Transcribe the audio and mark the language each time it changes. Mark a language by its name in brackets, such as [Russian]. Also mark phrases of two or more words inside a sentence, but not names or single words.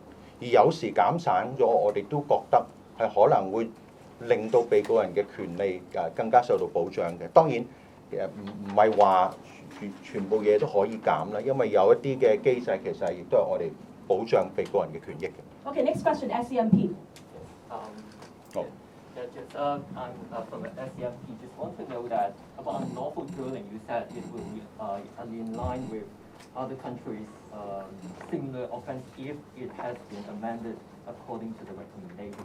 [Cantonese] 而有時減省咗，我哋都覺得係可能會令到被告人嘅權利更加受到保障嘅。當然唔係話全部嘢都可以減啦，因為有一啲嘅機制其實亦都係我哋保障被告人嘅權益嘅。 [English] Okay, next question, SCMP. I'm from SCMP. Just want to know that about unlawful drilling, you said it will be in line with other countries' similar offense if it has been amended according to the recommendation.